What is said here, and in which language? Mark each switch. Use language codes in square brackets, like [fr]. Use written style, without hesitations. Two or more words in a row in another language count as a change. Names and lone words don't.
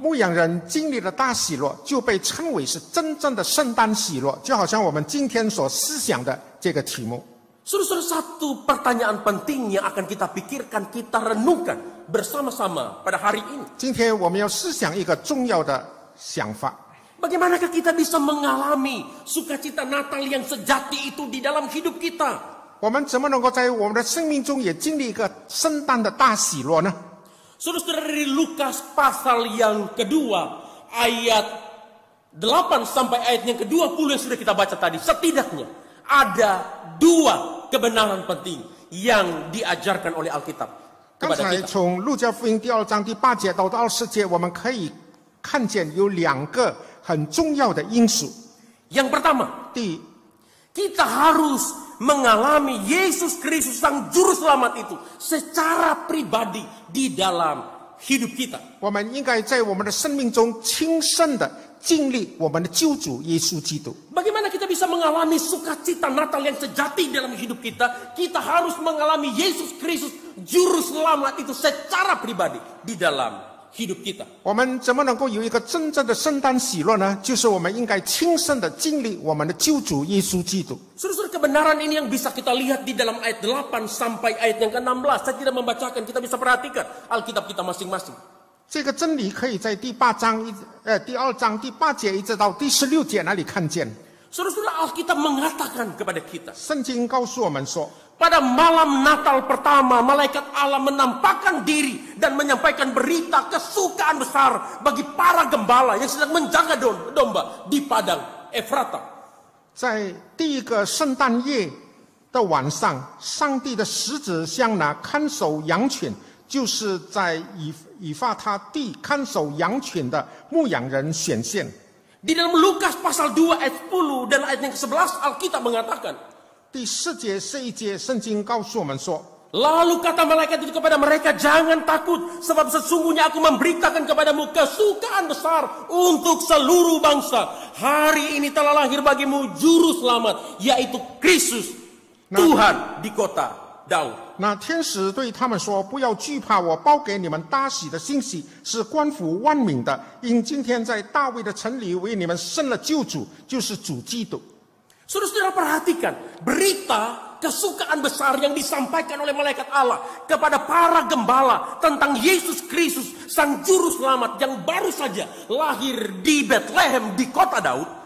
[zh] 牧羊人经历了大喜乐，就被称为是真正的圣诞喜乐，就好像我们今天所思想的这个题目。 [id] Saudara, satu pertanyaan penting yang akan kita pikirkan, kita renungkan bersama-sama pada hari ini. [zh] 今天我们要思想一个重要的想法。 [id] Bagaimanakah kita bisa mengalami sukacita Natal yang sejati itu di dalam hidup kita? [zh] 我们怎么能够在我们的生命中也经历一个圣诞的大喜乐呢？ [id] Saudara-saudara, dari Lukas pasal yang kedua, ayat 8 sampai ayat yang ke-20 yang sudah kita baca tadi, setidaknya ada 2 kebenaran penting yang diajarkan oleh Alkitab [zh] 刚 [id] kepada [zh] 才 [id] kita. [zh] 从路加福音第2章第8节到20节，我们可以看见有2个很重要的因素。 [id] Yang pertama, [zh] 第一， [id] kita harus mengalami Yesus Kristus Sang Juru Selamat itu secara pribadi di dalam hidup kita. [zh] 我们应该在我们的生命中亲身的经历我们的救主耶稣基督。 [id] Bagaimana kita bisa mengalami sukacita Natal yang sejati dalam hidup kita? Kita harus mengalami Yesus Kristus Juru Selamat itu secara pribadi di dalam hidup kita. [zh] 我们怎么能够有一个真正的圣诞喜乐呢？就是我们应该亲身的经历我们的救主耶稣基督。 [id] Saudara-saudara, kebenaran ini yang bisa kita lihat di dalam ayat 8 sampai ayat yang ke-16. Saya tidak membacakan, kita bisa perhatikan Alkitab kita masing-masing. [zh] 这个真理可以在第2章第8节一直到第16节那里看见。 [id] Saudara-saudara, Alkitab mengatakan kepada kita, [zh] 圣经告诉我们说， [id] pada malam Natal pertama, malaikat Allah menampakkan diri dan menyampaikan berita kesukaan besar bagi para gembala yang sedang menjaga domba di padang Efrata. [zh] 在第一个圣诞夜的晚上，上帝的使者向那看守羊群，就是在以法他地看守羊群的牧羊人显现。 [id] Di dalam Lukas pasal 2 ayat 10 dan ayat yang ke-11 Alkitab mengatakan, [zh] 第4节这一节圣经告诉我们说， [id] lalu kata malaikat itu kepada mereka, jangan takut, sebab sesungguhnya aku memberitakan kepadamu kesukaan besar untuk seluruh bangsa. Hari ini telah lahir bagimu juru selamat, yaitu Kristus, Tuhan di kota Daud. [zh] 那天使对他们说：“不要惧怕，我报给你们大喜的信息是关乎万民的，因今天在大卫的城里为你们生了救主，就是主基督。” [id] Saudara-saudara, perhatikan berita kesukaan besar yang disampaikan oleh malaikat Allah kepada para gembala tentang Yesus Kristus Sang Juru Selamat yang baru saja lahir di Bethlehem di kota Daud.